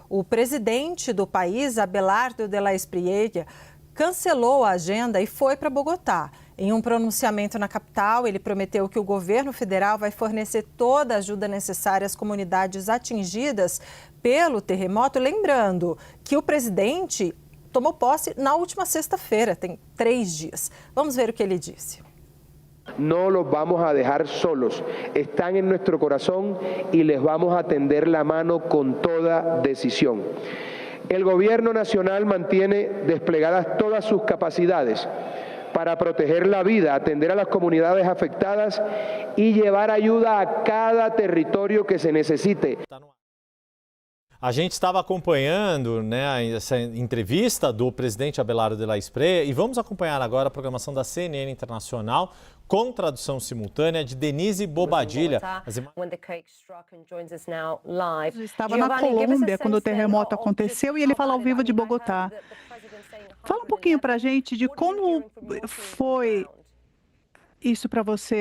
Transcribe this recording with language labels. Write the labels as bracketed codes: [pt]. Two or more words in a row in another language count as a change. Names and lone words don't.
[pt] O presidente do país, Abelardo de la Espriella, cancelou a agenda e foi para Bogotá. Em um pronunciamento na capital, ele prometeu que o governo federal vai fornecer toda a ajuda necessária às comunidades atingidas pelo terremoto. Lembrando que o presidente tomou posse na última sexta-feira, tem 3 dias. Vamos ver o que ele disse. [es] No los vamos a dejar solos, están en nuestro corazón y les vamos a tender la mano con toda decisión. El gobierno nacional mantiene desplegadas todas sus capacidades para proteger la vida, atender a las comunidades afectadas y llevar ayuda a cada territorio que se necesite. [pt] A gente estava acompanhando, né, essa entrevista do presidente Abelardo de la Espriella e vamos acompanhar agora a programação da CNN Internacional com tradução simultânea de Denise Bobadilla. Estava na Colômbia quando o terremoto aconteceu e ele fala ao vivo de Bogotá. Fala um pouquinho para a gente de como foi isso para você.